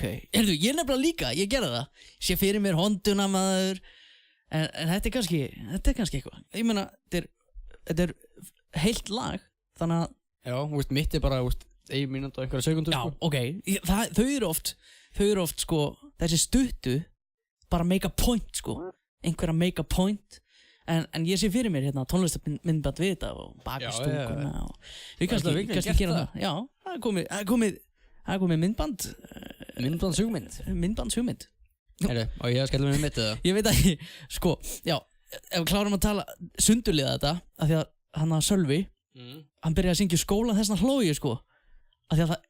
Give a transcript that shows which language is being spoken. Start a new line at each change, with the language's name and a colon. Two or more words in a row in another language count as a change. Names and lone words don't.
Icelandic: Heyrðu, ég nefnilega líka, ég gerði það. Sé fyrir mér honduna maður. En þetta er kannski eitthvað. Ég meina, þetta er heilt lag, þannig að... Já, mitt er bara, 1 mínúta og einhverja sekundur, Já, sko. ok. Þau eru oft, sko, þessi stuttu bara
English: make a point,
Icelandic: sko. Einhver að
English: make a point.
Icelandic: En ég sé fyrir mér hérna tónlistarmyndband við þetta og baki stúkuna og... Við kannski gera það. Já, það er komið myndband. Myndbandshugmynd. Heyrðu, og ég skellum mig mitt eða? Ég veit ekki, sko, já, ef við klárum að tala sundurliða þetta, af því að hann að Sölvi, hann byrjaði að syngja í skóla þessna hlógi, sko, af því að það...